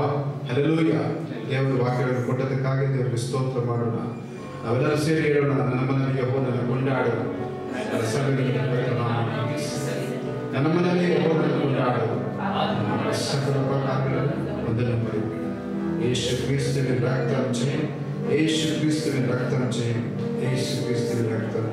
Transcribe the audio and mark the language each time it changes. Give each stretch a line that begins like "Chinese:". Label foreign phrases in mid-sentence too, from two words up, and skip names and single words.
Kannada: ಹಲ್ಲೆಲೂಯ. ದೇವರ ವಾಕ್ಯಗಳನ್ನು ಕೊಟ್ಟದಕ್ಕಾಗಿ ದೇವರಿಗೆ ಸ್ತೋತ್ರ ಮಾಡೋಣ. ನಾವೆಲ್ಲರೂ ಸೇರಿ ಹೇಳೋಣ, ನನ್ನ ಮನೆಯಲ್ಲಿ ಯೆಹೋವನನ್ನು ಕೊಂಡಾಡು, ನನ್ನ ಮನೆಯಲ್ಲಿ ಯೆಹೋವನನ್ನು ಕೊಂಡಾಡು, ಸಕಲ ಉಪಕಾರಗಳನ್ನು ವಂದನೆ ಮಾಡಿ.
Malayalam: യേശു ക്രിസ്തുവിൻ രക്തം ചെയ്യും, യേശു ക്രിസ്തുവിൻ രക്തം ചെയ്യും, യേശു ക്രിസ്തുവിൻ രക്തം